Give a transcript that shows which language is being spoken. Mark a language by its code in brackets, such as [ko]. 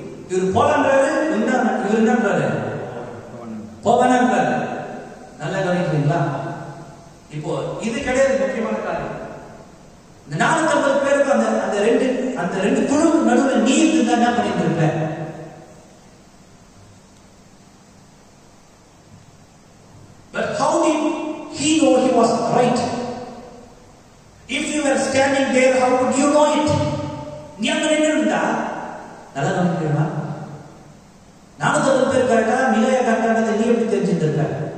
[ta] இவர் போலான்றாரு, இவர் என்னன்றாரு போவானான்றாரு. நல்லா கவனிக்கிறீங்களா? இப்போ இது கிடையாது முக்கியமான காரியம். இந்த 450 பேருக்கு அந்த ரெண்டு குழுவுக்கு நடுவில் நீ இருந்தா என்ன பண்ணிட்டு இருப்ப? [en] But how did he know he was right? If you were standing there, how would you know it? [ta] நீ அங்க நின்றுடா. நல்லா கவனிக்கிறீங்களா? 450 பேர் கரெக்டா, மிகாயா கரெக்டானதை நீ எப்படி தெரிஞ்சுட்டு இருக்க?